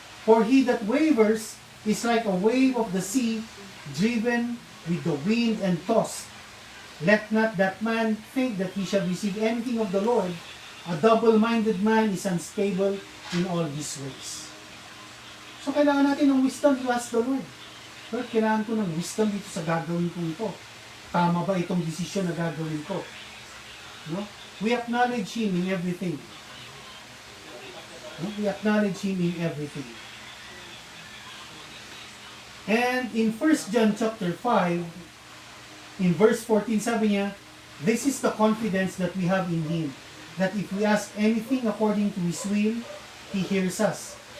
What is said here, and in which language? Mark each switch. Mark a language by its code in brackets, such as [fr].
[en] For he that wavers is like a wave of the sea, driven with the wind and tossed. Let not that man think that he shall receive anything of the Lord. A double-minded man is unstable in all his ways. [tl] So kailangan natin ng wisdom [en] to ask the Lord. [tl] Lord, kailangan ko ng wisdom dito sa gagawin ko ito. Tama ba itong desisyon na gagawin ko? No? [en] We acknowledge Him in everything. No? We acknowledge Him in everything. And in 1 John chapter 5, in verse 14, [tl] sabi niya, [en] this is the confidence that we have in Him, that if we ask anything according to His will, He hears us.